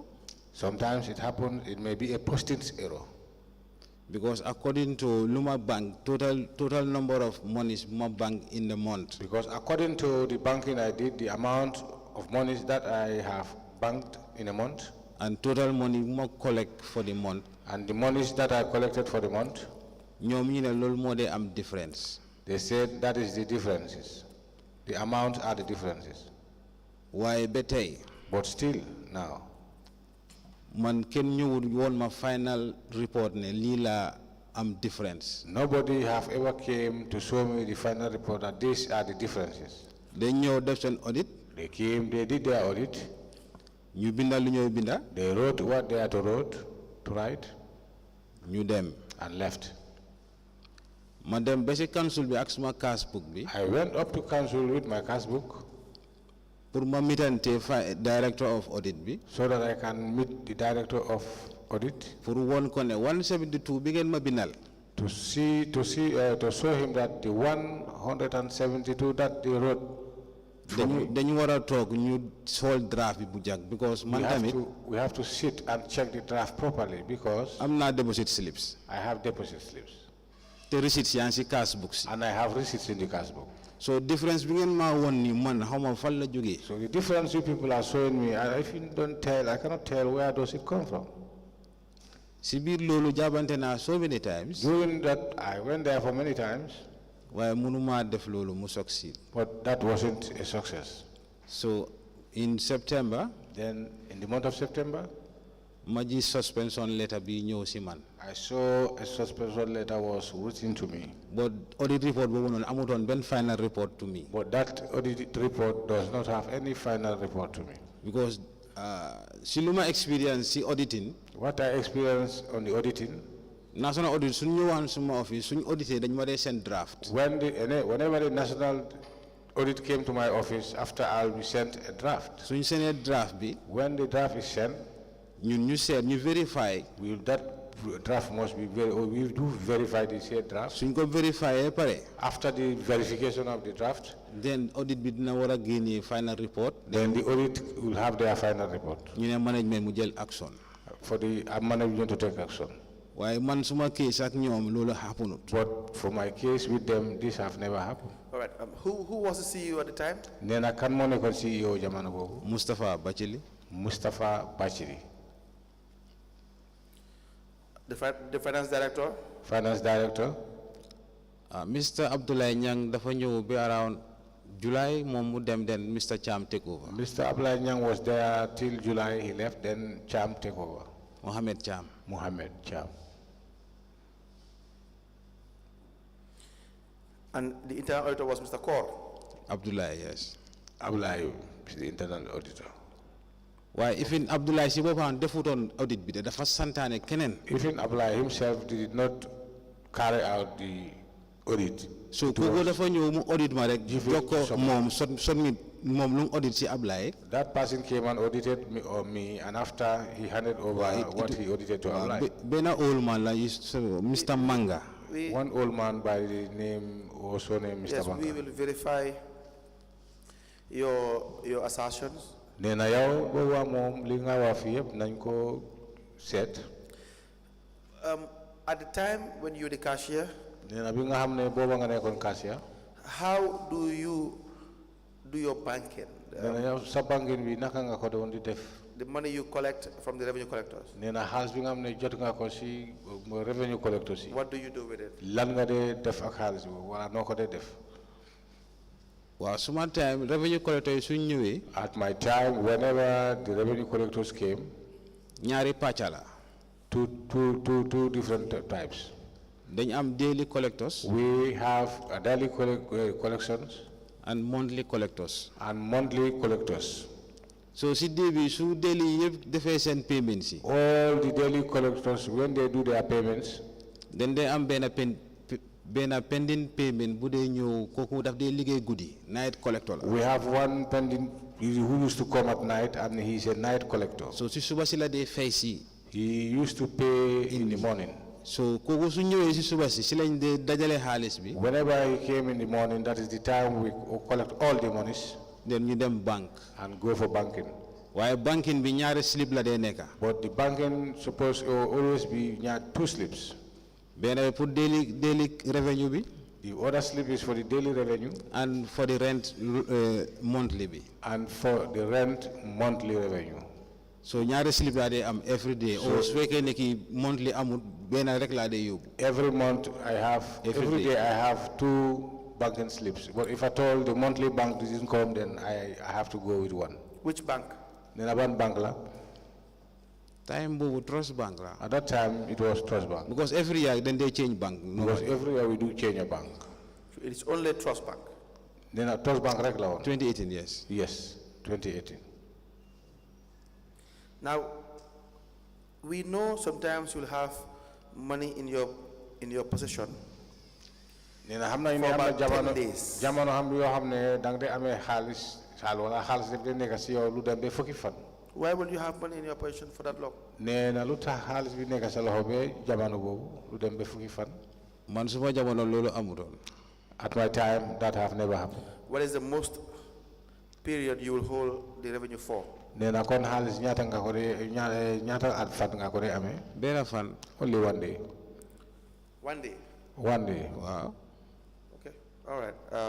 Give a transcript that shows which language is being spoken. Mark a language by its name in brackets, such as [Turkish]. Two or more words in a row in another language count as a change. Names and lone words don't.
[English] Sometimes it happens, it may be a posting error. Because according to Luma Bank, total number of monies Luma Bank in the month. Because according to the banking I did, the amount of monies that I have banked in a month, and total money Luma collect for the month, and the monies that I collected for the month, [Wolof] ñoom ñu ne loolu moo dee am difference. [English] they said that is the differences. The amounts are the differences. [Wolof] Waaye ba tey. [English] But still now, [Wolof] man kenn ñëwul woon ma [English] final report [Wolof] ne lii la am difference. [English] Nobody have ever came to show me the final report that these are the differences. [Wolof] They ñëw def seen audit. [English] They came, they did their audit. [Wolof] ñu binda lu ñëw binda. [English] They wrote what they had to write. [Wolof] ñu dem. [English] And left. [Wolof] ma dem ba ci council bi ak suma [English] cash book [Wolof] bi. [English] I went up to council with my cash book. [Wolof] pour ma meetante [English] director of audit [Wolof] bi. [English] So that I can meet the director of audit. [Wolof] pour won ko ne 172 bi ngeen ma bindal. [English] To show him that the 172 that they wrote. [Wolof] dañu war a toog ñu xool draft bi bu jag because man tamit. [English] We have to sit and check the draft properly because. [Wolof] am naa [English] deposit slips. I have deposit slips. [Wolof] te receipts yaa ngi ci [English] cash book [Wolof] si. [English] And I have receipts in the cash book. So difference [Wolof] bi ngeen ma won ni man xaw ma fan la jógee. [English] So the difference you people are showing me, if you don't tell, I cannot tell where does it come from. [Wolof] si biir loolu jaabante naa [English] so many times. During that, I went there for many times. [Wolof] waaye mënuma def loolu mu succeed. [English] But that wasn't a success. So in September. Then in the month of September. [Wolof] ma ji [English] suspension letter [Wolof] bi ñëw si man. [English] I saw a suspension letter was written to me. But audit report [Wolof] boobu noonu amutoon benn [English] final report to me. But that audit report does not have any final report to me. [Wolof] Because si lu ma experience si auditing. [English] What I experienced on the auditing. National audit [Wolof] suñ ñëwaan suma office suñ audité dañ ma dee [English] send draft. Whenever the national audit came to my office, after I'll be sent a draft. [Wolof] suñ seenee draft bi. [English] When the draft is sent. [Wolof] ñun ñu seet ñu verify. [English] That draft must be we do verify the said draft. [Wolof] suñ ko verify pare. [English] After the verification of the draft. Then audit [Wolof] bi dina war a génnee [English] final report. Then the audit will have their final report. [Wolof] ñu ne management mu jël action. [English] For the management to take action. [Wolof] waaye man suma case ak ñoom loolu happened. [English] But for my case with them, this have never happened. All right. Who was the CEO at the time? [Wolof] Nena kan mo nekkoon CEO jamono boobu. [English] Mustapha Bachili. Mustapha Bachili. The finance director? Finance director. Mr. [Wolof] Abdoulaye Nyang dafa ñëw bi [English] around July [Wolof] moom mu dem [English] then Mr. Cham take over. Mr. Abdoulaye Nyang was there till July, he left, then Cham take over. Mohammed Cham. Mohammed Cham. And the internal auditor was Mr. Kaur? Abdoulaye, yes. Abdoulaye is the internal auditor. Why even Abdoulaye [Wolof] si boppam defutoon audit bi dafa santaane keneen. [English] Even Abdoulaye himself did not carry out the audit. [Wolof] So kooku dafa ñëw mu audit ma rek jox ko moom submit moom lu mu audit si Abdoulaye. [English] That person came and audited me and after he handed over what he audited to Abdoulaye. [Wolof] Benn [English] old man [Wolof] la Mr. Manga. [English] One old man by the name, also named Mr. Manga. Yes, we will verify your assertions. [Wolof] Nena yow bo wa mom li nga wa fi yeb nañ ko set. [English] At the time when you were the cashier, [Wolof] Nena bi nga xamne boba nga nekkon cashier. [English] How do you do your banking? [Wolof] Nena yow sa banking bi naka nga ko doon di def. [English] The money you collect from the revenue collectors. [Wolof] Nena xaalis bi nga xamne jot nga ko ci [English] revenue collectors. What do you do with it? [Wolof] Lan nga de def ak xaalis bi wala noko de def. [English] Well, some time revenue collectors [Wolof] suñ ñëwé. [English] At my time, whenever the revenue collectors came, [Wolof] ñaari pàcca [English] two different types. [Wolof] Dañ am daily collectors. [English] We have a daily collections And monthly collectors. and monthly collectors. [Wolof] So si début su daily yëpp defee seen payments yi. [English] All the daily collectors, when they do their payments, Then they [Wolof] am benn [English] pending payment [Wolof] bu dee ñëw kooku daf dee liggéey guddi [English] night collector [Wolof] la. [English] we have one pending who used to come at night, and he's a night collector. [Wolof] So si suba si la dee fay si. [English] He used to pay in the morning. [Wolof] So kooku su ñëwee si suba si lañ dee dajale xaalis bi. [English] Whenever he came in the morning, that is the time we collect all the monies [Wolof] Then ñu dem bank. [English] and go for banking. [Wolof] Waaye banking bi ñaari slip la dee nekka. [English] But the banking supposed to always be two slips. [Wolof] Benn bi pour [English] daily revenue [Wolof] bi. [English] The other slip is for the daily revenue And for the rent monthly bi. and for the rent monthly revenue. [Wolof] So ñaari slip la dee am [English] every day. [Wolof] Or su fekkee ne ki monthly amul benn rek la dee yóbbu. [English] Every month I have, every day I have 2 banking slips. But if at all the monthly bank doesn't come, then I have to go with one. Which bank? Then one bank la. [Wolof] Time boobu Trust Bank la. [English] At that time it was Trust Bank. Because every year then they change bank. Because every year we do change a bank. So it is only Trust Bank. Then a Trust Bank regular one. 2018, yes. Yes, 2018. Now, we know sometimes you'll have money in your possession [Wolof] Nee na xam na ne [English] for [Wolof] am na [English] about 10 [Wolof] jamono [English] days. [Wolof] jamono xam yoo xam ne dang dee amee xaalis wala xaalis def dee nekk si yow lu dem ba fukki fan. [English] Why will you have money in your possession for that long? [Wolof] Nee na lu tax xaalis bi nekk sa loxo ba jamono boobu lu dem ba fukki fan. Man suma jamono loolu amutoon. [English] At my time that have never happened. What is the most period you will hold the revenue for? [Wolof] Nee na kon xaalis ñaata nga ko dee ñaata at fan nga ko dee amee. Benn fan. [English] Only one day. 1 day. One day. Wow. Okay. All right.